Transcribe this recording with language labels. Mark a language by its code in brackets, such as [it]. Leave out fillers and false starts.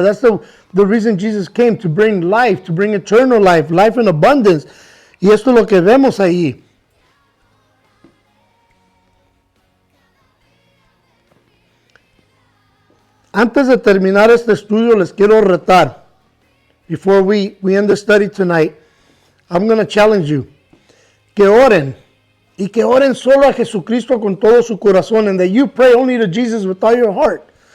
[en] That's the reason Jesus came, to bring life, to bring eternal life, life in abundance. [es] Y esto es lo que vemos ahí. Antes de terminar este estudio, les quiero retar. [en] Before we end the study tonight, I'm going to challenge you. [es] Que oren. Y que oren solo a Jesucristo con todo su corazón. [en] And that you pray only to Jesus with all your heart.